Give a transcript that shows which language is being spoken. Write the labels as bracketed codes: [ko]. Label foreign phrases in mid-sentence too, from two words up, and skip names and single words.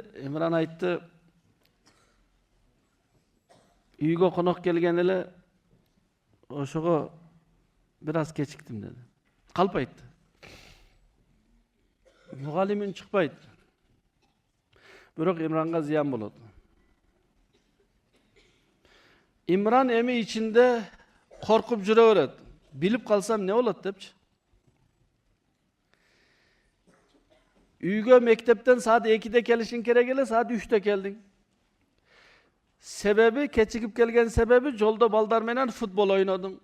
[ky] Имран айтты: үйгө конок келген эле, ошого бир аз кечиктим деди. Калп айтты. Мугалим үн чыкпайт. Бирок Имранга зыян болот. Имран эми ичинде коркуп жүрө береди. Билип калсам не болот депчи. Үйгө мектептен саат 2де келишиң керек эле, саат 3тө келдиң. Себеби, кечигип келген себеби, жолдо балдар менен футбол ойнодум.